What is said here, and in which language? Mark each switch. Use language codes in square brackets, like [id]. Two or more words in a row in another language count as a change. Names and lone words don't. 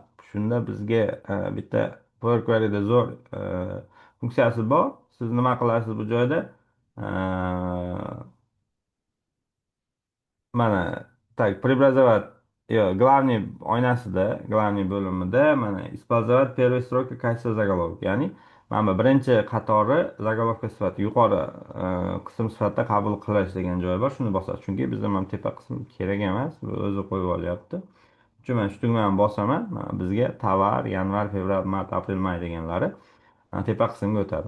[uz] Shunda bizga bitta Power Query'da zo'r funksiyasi bor. Siz nima qilasiz bu joyda? [ru] Mana так, преобразовать, [uz] yo'q, главный oynasida, главный bo'limida mana [ru] использовать первые строки в качестве заголовка. [uz] Ya'ni mana bu birinchi qatori zagolovka sifatida, yuqori qism sifatida qabul qilish degan joyi bor. Shuni bosasiz. Chunki bizga mana tepa qism kerak emas, bu o'zi qo'yib olyapti. Shuning uchun mana shu tugmani bosaman. Mana bizga tovar, yanvar, fevral, mart, aprel, may deganlari tepa qismga o'tadi.